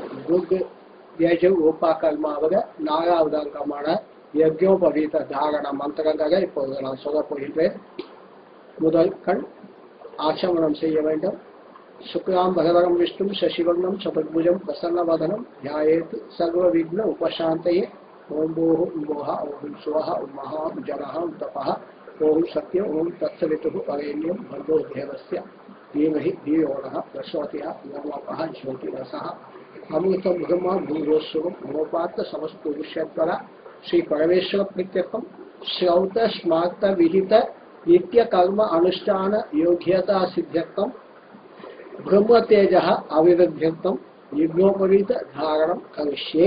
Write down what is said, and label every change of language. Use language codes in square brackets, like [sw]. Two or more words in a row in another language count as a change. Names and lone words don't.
[ta] ருக் யஜு உபகர்மாவக 4வது அங்கமான யஜ்ஞோபவீத தாரண மந்திரங்களை இப்போது நான் சொல்ல போகின்றேன். முதல் கண் ஆச்சமனம் செய்ய வேண்டும். [sa] शुक्लां भगवरं विष्णुं शशिवर्णं चतुर्भुजं प्रसन्नवदनं ध्यायेत् सर्वविघ्न उपशान्तये ओम भूः भुवः ओम स्वः ओम महा जगः ओम तपः ओम सत्यम ओम तत्सवितुः वरेण्यं भर्गो देवस्य धीमहि धियो नः प्रचोदयात् नमोऽपः ज्योतिरसः अमृतं ब्रह्म भूगोस्वरं नमोपात्र समस्त विषयद्वारा श्री परमेश्वर प्रीत्यर्थम श्रौत स्मार्त विहित नित्य कर्म अनुष्ठान योग्यता सिद्ध्यर्थम ब्रह्म तेज अविरुद्ध्यर्थम यज्ञोपवीत धारणं करिष्ये.